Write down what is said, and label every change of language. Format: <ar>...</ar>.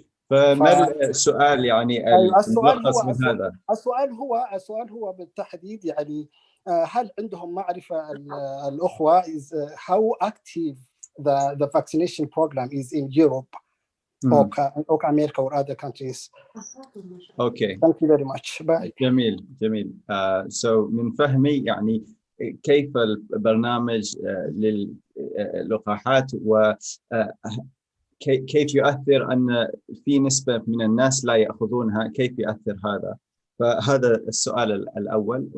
<ar>فما السؤال يعني الملخص من هذا؟ السؤال هو بالتحديد يعني هل عندهم معرفة الأخوة</ar> <en>how active the vaccination program is in Europe or America or other countries. Okay. Thank you very much. Bye.</en> <ar>جميل. So من فهمي يعني كيف البرنامج للقاحات كيف يؤثر أن في نسبة من الناس لا يأخذونها، كيف يؤثر هذا؟ فهذا السؤال الأول.</ar>